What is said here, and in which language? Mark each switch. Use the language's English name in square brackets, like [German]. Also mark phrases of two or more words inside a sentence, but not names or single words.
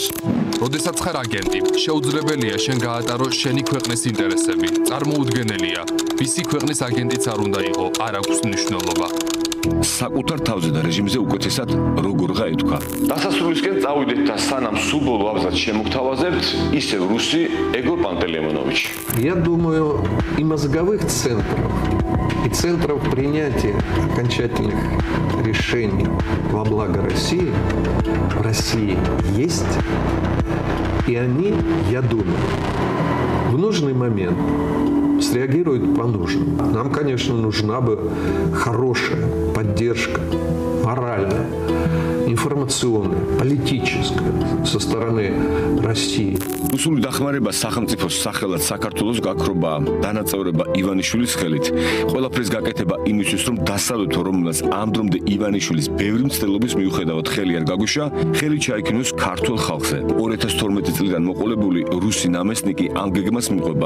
[Georgian] როდესაც ხარ აგენტი, შეუძლებელია შენ გაატარო შენი ქვეყნის ინტერესები. წარმოუდგენელია, ვისი ქვეყნის აგენტიც არ უნდა იყო, არ აქვს მნიშვნელობა. საკუთარ თავზე და რეჟიმზე უკეთესად როგორ გაეთქვა. დასასრულისკენ წავიდეთ და სანამ სულ ბოლო აბზაც შემოგთავაზებთ, ისევ რუსი ეგორ პანტელეიმონოვიჩ. [Russian] Я думаю, и мозговых центров, и центров принятия окончательных решений во благо России в России есть. И они, я думаю, в нужный момент среагируют по-нужному. Нам, конечно, нужна бы хорошая поддержка, моральная, информационная, политическая со стороны России. [Georgian] რუსული დახმარება სახელმწიფოს სახელად საქართველოს გაქრობა, დანაწევრება ივანიშვილის ხელით, ყველაფრის გაკეთება იმისთვის, რომ დასავლეთო, რომელსაც ამდრომდე ივანიშვილის ბევრი მცდელობის მიუხედავად ხელი არ გაგუშა, ხელი ჩაიქნოს ქართულ ხალხზე. 2012 წლიდან მოყოლებული რუსი ნამესნიკი ამ გეგმას მიყვება.